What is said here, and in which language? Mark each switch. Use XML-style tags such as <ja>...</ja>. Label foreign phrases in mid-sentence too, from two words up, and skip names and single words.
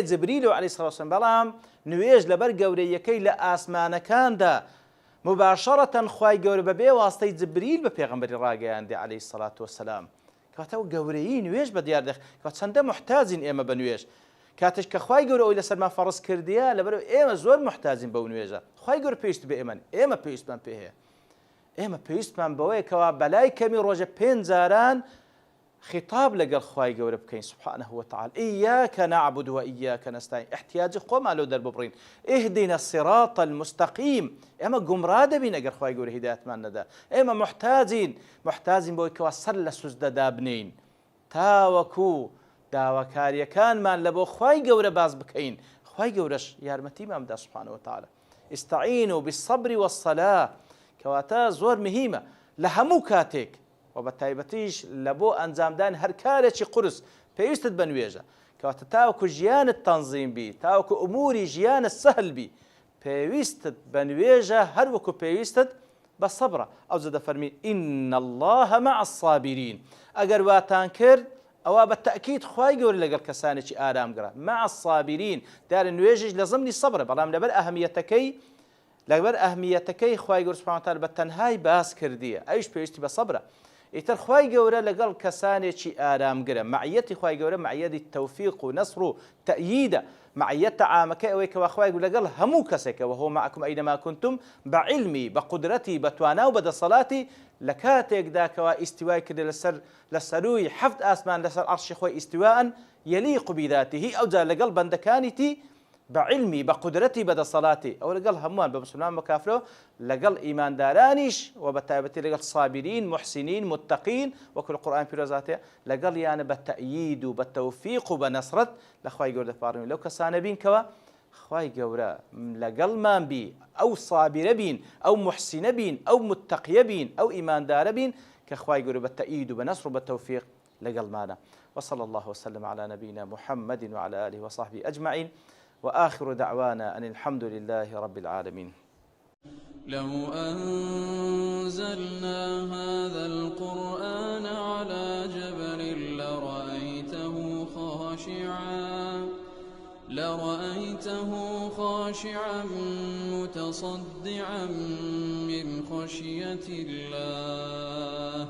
<ckb>جبریل و</ckb> <ar>عەلەیهی سڵاو وسلام</ar> <ckb>بەڵام نوێژ لەبەر گەورەیەکەی لە ئاسمانەکاندا مباشرەتەن خوای گەورە بەبێ واستەی جبریل بە پێغەمبەری ڕاگەیاندی</ckb> <ar>عەلەیهی سڵاو وسلام</ar> <ckb>کاتەوە گەورەی نوێژ بە دیار دەخ کە چەندە محتاجین ئێمە بە نوێژ کاتێک کە خوای گەورە ئەوی لەسەرمان فەرز کردیە لەبەرەوە ئێمە زۆر محتاجین بەو نوێژە خوای گەورە پێویست بە ئێمە پێویستمان پێ هەیە ئێمە پێویستمان بەوەیە کەوا بەلای کەمی ڕۆژە 5 جاران خطاب لەگەڵ خوای گەورە بکەین</ckb> <ar>سبحانه وتعالى إياك نعبد وإياك نستعين</ar> <ckb>احتیاجی خۆمان لەو دەرببڕین</ckb> <ar>اهدنا الصراط المستقيم</ar> <ckb>ئێمە گومڕا دەبین ئەگەر خوای گەورە هیدایەتمان نەدا ئێمە محتاجین بۆی کەوا سەر لە سوزدەدا بنین تاوەکو داواکاریەکانمان لە بۆ خوای گەورە باز بکەین خوای گەورەش یارمەتیمان بدە</ckb> <ar>سبحانه وتعالى استعینوا بالصبر والصلاة</ar> <ckb>کەواتە زۆر مهمە لە هەموو کاتێک و بە تایبەتیش لە بۆ ئەنجامدان هەر کارێکی قورس پێویستت بە نوێژە کەواتە تاوەکو ژیانت تەنظیم بی تاوەکو ئوموری ژیانت سەهل بی پێویستت بە نوێژە هەر وەکو پێویستت بە سەبرە ئەوجا دەفەرمی</ckb> <ar>إن الله مع الصابرين</ar> <ckb>ئەگەر واتان کرد ئەوە بە تەئکید خوای گەورە لەگەڵ کەسانێکی ئارامگرە</ckb> <ar>مع الصابرين</ar> <ckb>دیارە نوێژیش لە زمنی سەبرە بەڵام لەبەر ئەهمیەتەکەی خوای گەورە</ckb> <ar>سوبحانه وتعالى</ar> <ckb>بە تەنهای باس کردیە ئەویش پێویستی بە سەبرە ئیتر خوای گەورە لەگەڵ کەسانێکی ئارامگرە معیەتی خوای گەورە معیەتی تەوفیق و نەسر و تەئییدە معیەتە عامەکەی ئەوەی کەوا خوای گەورە لەگەڵ هەموو کەسێکە وهو</ckb> <ar>معكم أينما كنتم بعلمی</ar> <ckb>بە قودرەتی بە توانا و بە دەسەڵاتی لە کاتێکدا کەوا ئیستیوای کردە لە سەرووی 7 ئاسمان لەسەر عەرشی خۆی</ckb> <ar>ئیستیواءن یەلیق بذاته</ar> <ckb>ئەوجا لەگەڵ بەندەکانیتی بعلمی بە قودرەتی بەدەسەڵاتی ئەو لەگەڵ هەمووان بە مسلمان بە کافرەوە لەگەڵ ئیماندارانیش و بە تایبەتی لەگەڵ</ckb> <ar>صابرین محسنین متقین</ar> <ckb>وەکو القورآن پیرۆزاتەیە لەگەڵ یانە بە تەئیید و بە تەوفیق و بە نەسرەت لە خوای گەورە دەپاڕین لەو کەسانە بین کەوە خوای گەورە لەگەڵمان بی ئەو صابرە بین ئەو محسنە بین ئەو متقیە بین ئەو ئیماندارە بین کە خوای گەورە بە تەئیید و بە نەسر و بە تەوفیق لەگەڵمانە</ckb> <ar>وصلى الله وسلم على نبينا محمد وعلى آله وصحبه أجمعين وآخر دعوانا أن الحمد لله رب العالمين لو أنزلنا هذا القرآن على لرأيته خاشعا متصدعا من خشية الله.</ar>